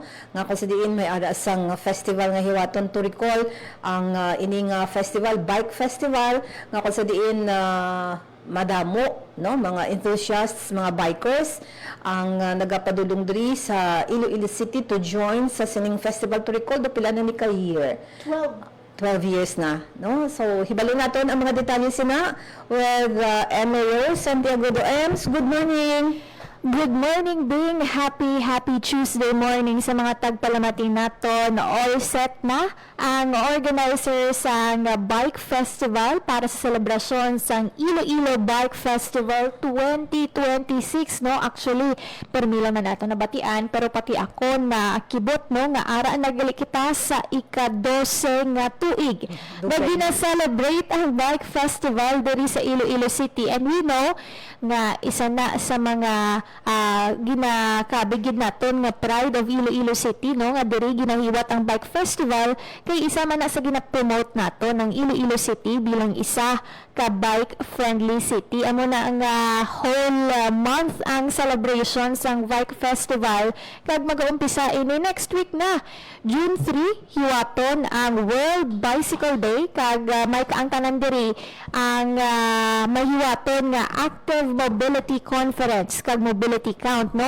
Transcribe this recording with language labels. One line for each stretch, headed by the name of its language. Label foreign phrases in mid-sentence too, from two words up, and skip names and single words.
Hiligaynon: Nga kung sa diin may ara sang festival nga hiwaton
English: to recall
Hiligaynon: ang ining festival, bike festival, nga kung sa diin madamo no mga enthusiasts, mga bikers ang nagapadulong diri sa Iloilo City
English: to join
Hiligaynon: sa sining festival
English: to recall
Hiligaynon: do pila na ni ka year 12 years na no. So hibalo naton ang mga detalye sina with MAO Santiago Doems.
English: Good morning. Good morning,
Hiligaynon: Bing.
English: Happy Tuesday morning
Hiligaynon: sa mga tagpalamating nato na
English: all set
Hiligaynon: na ang organizer sa Bike Festival para sa selebrasyon sa Iloilo Bike Festival 2026, no? Actually, permila man nato nabatian, pero pati ako na kibot, no, nga ara nagali kita sa ika-12 nga tuig na gina-celebrate ang Bike Festival diri sa Iloilo City,
English: and we know
Hiligaynon: nga isa na sa mga ginakabigid naton nga
English: pride of Iloilo City,
Hiligaynon: no, nga diri ginahiwat ang Bike Festival kay isa man na sa gina-promote nato ng Iloilo City bilang isa ka
English: bike friendly city.
Hiligaynon: Amo na ang
English: whole month
Hiligaynon: ang celebration sang Bike Festival, kag mag-uumpisa ini
English: next week
Hiligaynon: na June 3 hiwaton ang World Bicycle Day, kag may kaangtanan diri ang mahiwaton nga Active Mobility Conference kag Mobility Count, no?